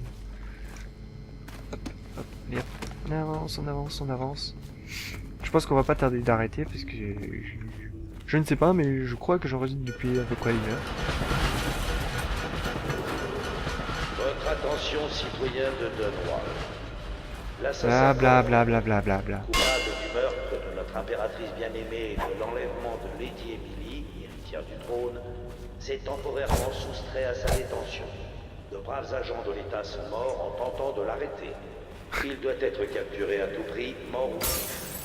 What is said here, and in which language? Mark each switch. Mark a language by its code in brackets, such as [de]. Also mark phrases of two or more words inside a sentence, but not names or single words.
[fr] Hop, hop, allez, hop. On avance, on avance, on avance. Je pense qu'on va pas tarder d'arrêter parce que je ne sais pas, mais je crois que j'enregistre depuis à peu près 1 heure. Votre attention, citoyens de Dunwall. Bla L'assassin bla bla bla bla bla bla. coupable du meurtre de notre impératrice bien-aimée et de l'enlèvement de Lady Emily, héritière du trône, s'est temporairement soustrait à sa détention. De braves agents de l'État sont morts en tentant de l'arrêter. Il doit être capturé à tout prix, mort ou vif.